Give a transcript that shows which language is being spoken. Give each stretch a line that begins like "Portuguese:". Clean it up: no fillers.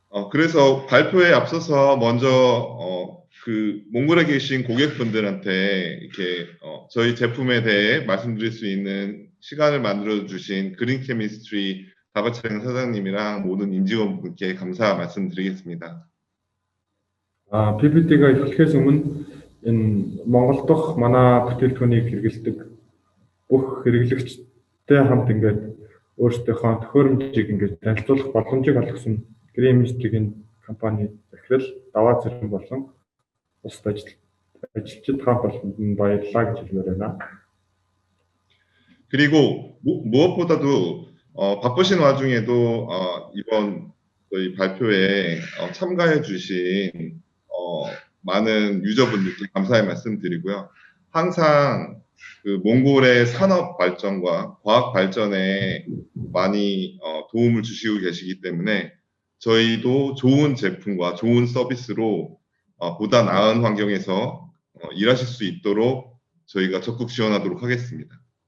Korean: 그래서 발표에 앞서서 먼저 그 몽골에 계신 고객분들한테 이렇게 저희 제품에 대해 말씀드릴 수 있는 시간을 만들어 주신 그린 케미스트리 다바차량 사장님이랑 모든 임직원분께 감사 말씀드리겠습니다.
Mongolian: PPT-가 эхлэхээс өмнө энэ Монгол дахь манай бүтээгдэхүүнийг хэрэглэдэг бүх хэрэглэгчтэй хамт ингээд өөрсдийнхөө төхөөрөмжийг ингээд танилцуулах боломжийг олгосон Green Chemistry-ийн компани захирал даваа царин болон бусад ажилчид хамт олонд нь баярлалаа гэж хэлмээр байна.
Korean: 그리고 무엇보다도 바쁘신 와중에도 이번 저희 발표에 참가해 주신 많은 유저분들께 감사의 말씀드리고요. 항상 그 몽골의 산업 발전과 과학 발전에 많이 도움을 주시고 계시기 때문에 저희도 좋은 제품과 좋은 서비스로 보다 나은 환경에서 일하실 수 있도록 저희가 적극 지원하도록 하겠습니다.